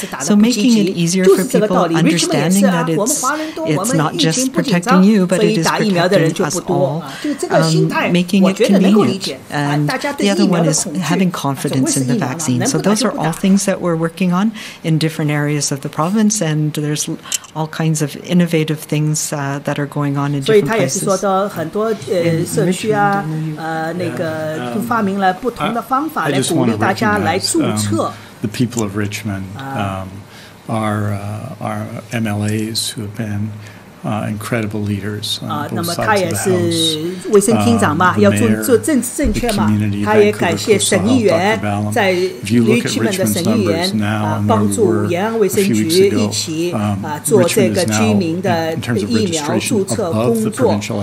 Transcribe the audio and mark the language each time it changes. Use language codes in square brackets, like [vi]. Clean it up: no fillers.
[en] So making it easier for people, understanding that it's not just protecting you, but it is protecting us all, making it convenient. And the other one is having confidence in the vaccine. So those are all things that we're working on in different areas of the province, and there's all kinds of innovative things that are going on in different places. [zh] 社区啊，那个发明了不同的方法来鼓励大家来注册。 [en] The people of Richmond, our MLAs who have been incredible leaders. [zh] 那么他也是卫生厅长嘛，要做政治正确嘛。他也感谢省议员在 Richmond 的省议员帮助延安卫生局一起做这个居民的疫苗注册工作。